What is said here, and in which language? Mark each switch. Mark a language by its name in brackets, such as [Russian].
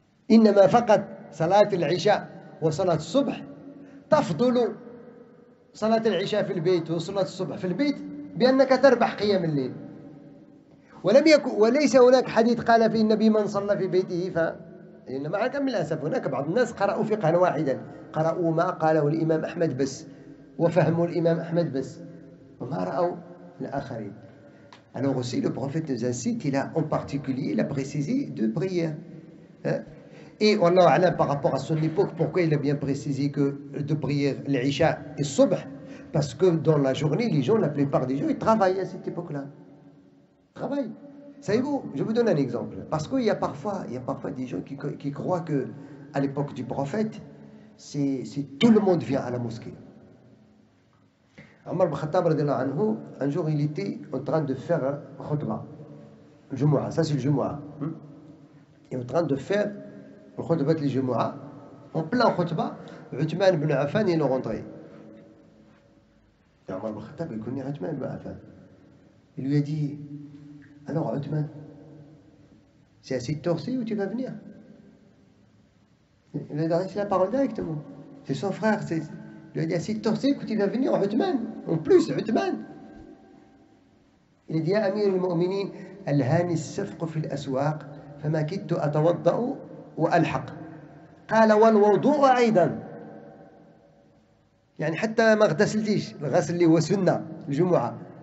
[Arabic] إنما فقط صلاة العشاء وصلاة الصبح تفضل صلاة العشاء في البيت وصلاة الصبح في البيت بأنك تربح قيام الليل. وليس هناك حديث قال فيه النبي من صلى في بيته إنما مع كم الأسف هناك بعض الناس قرأوا فقها واحدا، قرأوا ما قاله الإمام أحمد بس وفهموا الإمام أحمد بس وما رأوا الآخرين. [French] Alors aussi le prophète nous incite, il a en particulier la précisé de prière. Et Allah A'lam par rapport à son époque, pourquoi il a bien précisé que de prière l'Isha et Subh? Parce que dans la journée, les gens, la plupart des gens, ils travaillent à cette époque-là. Travaillent. Savez-vous, je vous donne un exemple. Parce qu'il y a parfois des gens qui croient que à l'époque du prophète, c'est tout le monde vient à la mosquée. Omar ibn Khattab radhiyallahu anhu, un jour il était en train de faire khutbah, le Jumu'ah, ça c'est le Jumu'ah. Il est en train de faire le khutbah de Jumu'ah, en plein khutbah, Uthman ibn Affan il est rentré. Et Omar ibn Khattab il connaît Uthman ibn Affan. Il lui a dit, alors Uthman, c'est à cette heure-ci où tu vas venir? Il a adressé la parole directement. C'est son frère, il lui a dit à cette heure-ci que tu vas venir, Uthman. En plus, Uthman. Il a dit [Arabic] يا أمير المؤمنين ألهاني السفق في الأسواق فما كدت أتوضأ وألحق. قال والوضوء أيضا. يعني حتى ما اغتسلتيش، الغسل اللي هو سنة الجمعة.